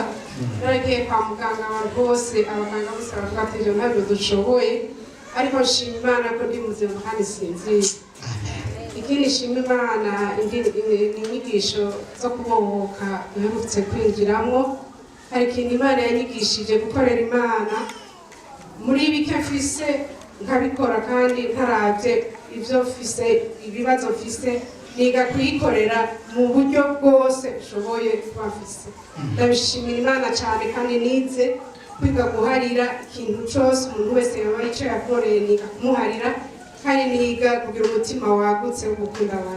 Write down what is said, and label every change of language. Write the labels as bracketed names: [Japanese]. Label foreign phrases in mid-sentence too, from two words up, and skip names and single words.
[Rundi] Naragiye kwa muganga rwose abaganga bose baravuga ati ibyo ntabyo dushoboye, ariko nshima Imana ko ndi muzima kandi sinzira. Ikindi nshima Imana inyigisho zo kubohoka duherutse kwinjiramo. Hari ikintu Imana yanyigishije gukorera Imana muri bike mfise nkabikora kandi ntaravye ivyo mfise ibibazo mfise niga kuyikorera mu buryo bwose ushoboye kuba mfise. Ndabishimira Imana cyane kandi nize kwiga guharira ikintu cyose umuntu wese yaba icyo yakoreye niga kumuharira kandi niga kugira umutima wagutse wo gukunda abantu.